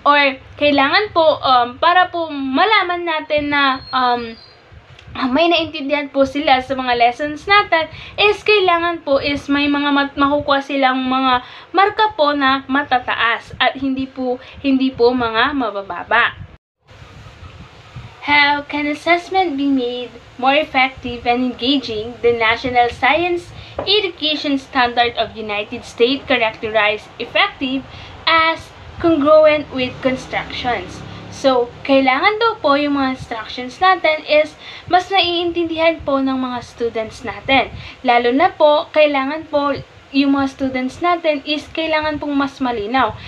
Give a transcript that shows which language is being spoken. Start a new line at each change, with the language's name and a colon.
Filipino: Or kailangan po para po malaman natin na may naintindihan po sila sa mga lessons natin is kailangan po is may mga makukuha silang mga marka po na matataas at hindi po mga mabababa.
English: How can assessment be made more effective and engaging? The National Science Education Standard of United States characterized effective as congruent with constructions.
Filipino: So, kailangan daw po yung mga instructions natin is mas naiintindihan po ng mga students natin. Lalo na po, kailangan po yung mga students natin is kailangan pong mas malinaw.